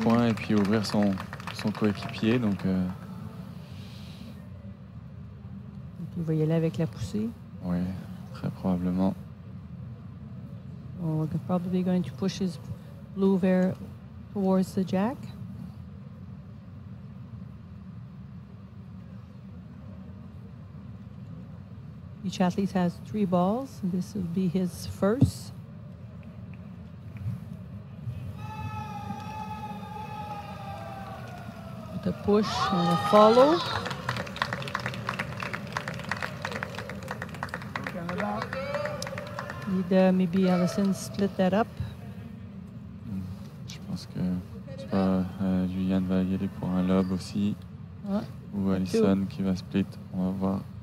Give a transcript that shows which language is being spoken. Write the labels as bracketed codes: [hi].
[fr] point et puis ouvrir son coéquipier. Donc, Et puis, il va y aller avec la poussée. oui, très probablement. [en] We're probably going to push his blue there towards the jack. Each athlete has 3 balls. And this will be his first. With a push and a follow. Need maybe Allison split that up. [fr] Je pense que soit Luyan va y aller pour un lob aussi, Ah, ou Allison qui va split. On va voir.